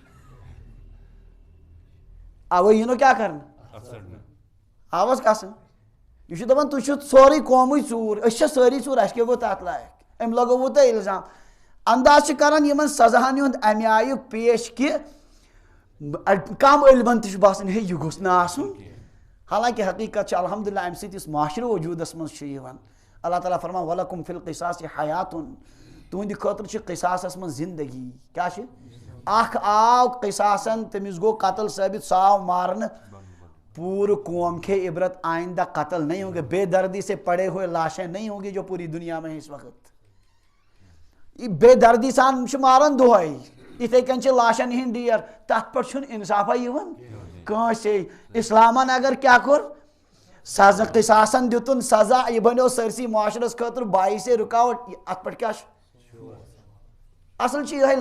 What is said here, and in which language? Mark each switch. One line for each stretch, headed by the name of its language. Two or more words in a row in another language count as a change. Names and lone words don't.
Kashmiri: اوے یِنو کیٛاہ کرنہٕ آو حظ کسن یہ چھُ دپان تُہۍ چھِو سورُے قومٕے ژوٗر أسۍ چھا سٲری ژوٗر اَسہِ کیٛاہ گوٚو تتھ لایق أمۍ لگووُ تۄہہِ الزام انداز چھِ کران یِمن سزاہن ہُنٛد امہِ آیُک پیش کہِ کم علمن تہِ چھُ باسان ہے یہِ گوٚژھ نہٕ آسُن حالانکہِ حقیٖقت چھِ الحمدُاللہ امہِ سۭتۍ یُس معاشرٕ وجوٗدس منٛز چھُ یِوان اللہ تعالیٰ فرمان
Arabic: وَلَکُم فِی القِصاصِ حیاتُن
Kashmiri: تُہنٛدِ خٲطرٕ چھِ قِصاصس منٛز زندگی کیٛاہ چھِ اکھ آو قِصاصن تٔمِس گوٚو قتل ثٲبت سُہ آو مارنہٕ پورٕ قوم کھے عبرت
Urdu: آئندہ قتل نہیں ہوں گے بے دردی سے پڑے ہوئے لاشیں نہیں ہوں گی جو پوری دنیا میں اس وقت
Kashmiri: یہ بے دردی سان چھِ ماران دۄہے یِتھے کٔنۍ چھِ لاشن ہِنٛدۍ ڈیر تتھ پٮ۪ٹھ چھُنہٕ انصافا یِوان کٲنٛسے اسلامن اگر کیٛاہ کوٚر سزا قِصاصن دِتُن سزا یہِ بنیو سٲرسٕے معاشرس خٲطرٕ باعثے رُکاوٹ اتھ پٮ۪ٹھ کیٛاہ چھُ اصل چھِ یِہوٚے